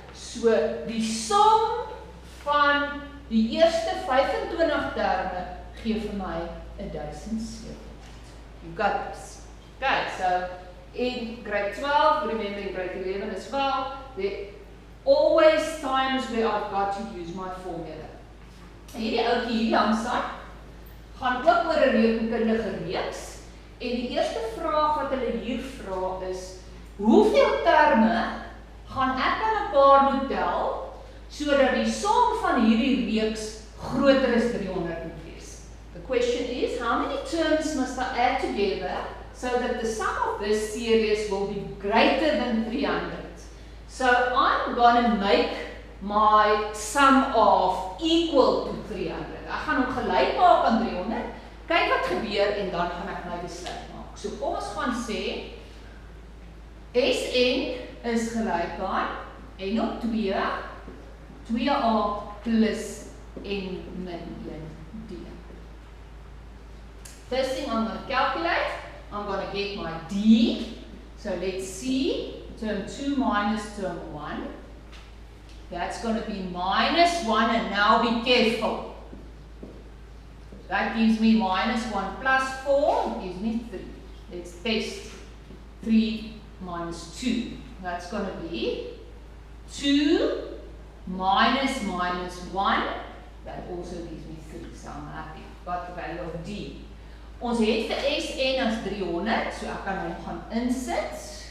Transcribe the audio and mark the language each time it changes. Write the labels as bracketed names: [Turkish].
[Afrikaans] So die som van die eerste 25 terme gee vir my 1700. [English] You got this. Okay, so in grade 12, remember in grade 11 as well, there always times where I've got to use my formula. [Afrikaans] En hierdie ouetjie hierdie handsak gaan ook oor 'n rekenkundige reeks. En die eerste vraag wat hulle hier vra is, hoeveel terme gaan ek aan mekaar moet tel sodat die som van hierdie reeks groter as 300 moet wees? [English] The question is, how many terms must I add together so that the sum of this series will be greater than 300? So I'm going to make my sum of equal to 300. [Afrikaans] Ek gaan hom gelyk maak aan 300. Kyk wat gebeur en dan gaan ek my besluit maak. So kom ons gaan sê Sn is gelyk aan n op 2, 2a plus n min 1d. [English] First thing I'm going to calculate, I'm going to get my d. So let's see, term 2 minus term 1. That's going to be minus 1, and now be careful. That gives me minus 1 plus 4, gives me 3. Let's test 3 minus 2. That's going to be 2 minus minus 1. That also gives me 3, so I'm happy. Got the value of d. [Afrikaans] Ons het vir Sn as 300, so ek kan hom gaan insit.